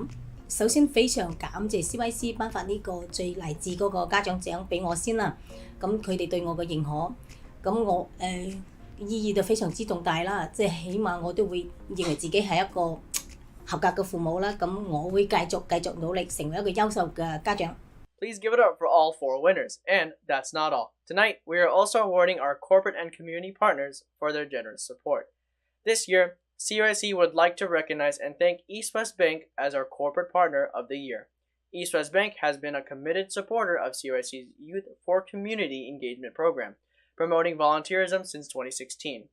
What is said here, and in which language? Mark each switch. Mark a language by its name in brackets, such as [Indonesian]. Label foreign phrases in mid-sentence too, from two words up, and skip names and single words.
[Cantonese] 首先非常感謝 CYC 頒發呢個最勵志嗰個家長獎俾我先啦。咁佢哋對我嘅認可，咁我意義就非常之重大啦。即係起碼我都會認為自己係一個合格嘅父母啦。咁我會繼續努力成為一個優秀嘅家長。 [English] Please give it up for all 4 winners. And that's not all. Tonight, we are also awarding our corporate and community partners for their generous support. This year, CYC would like to recognize and thank East West Bank as our corporate partner of the year. East West Bank has been a committed supporter of CYC's Youth for Community Engagement program, promoting volunteerism since 2016.